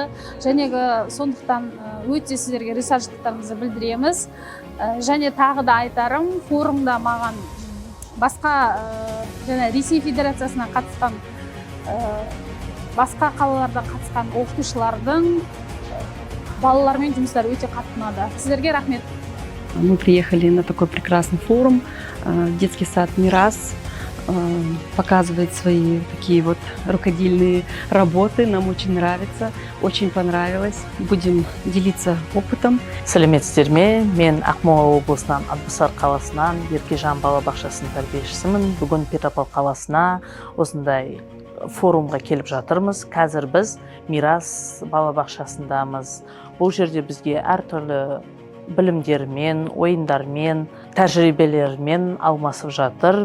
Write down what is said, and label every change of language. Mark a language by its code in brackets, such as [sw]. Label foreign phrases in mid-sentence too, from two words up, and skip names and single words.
[kk] Жәнегі сондықтан өте сіздерге ризашылықтарымызды білдіреміз. Және тағы да айтарым, форумда маған басқа Ресей Федерациясына қатысқан, басқа қалалардан қатысқан оқытушылардың балалармен жұмыстары өте қатты ұнады. Сіздерге рахмет. [ru] Мы приехали на такой прекрасный форум. Детский сад «Мирас» показывает свои такие вот рукодельные работы. Нам очень нравится, очень понравилось. Будем делиться опытом. [kk] Сәлеметсіздер ме? Мен Ақмола облысынан Атбасар қаласынан Еркежан балабақшасының тәрбиешісімін. Бүгін Петропавл қаласына осындай форумға келіп жатырмыз. Қазір біз Мирас балабақшасындамыз. Бұл жерде бізге әртүрлі білімдермен, ойындармен, тәжірибелермен алмасып жатыр.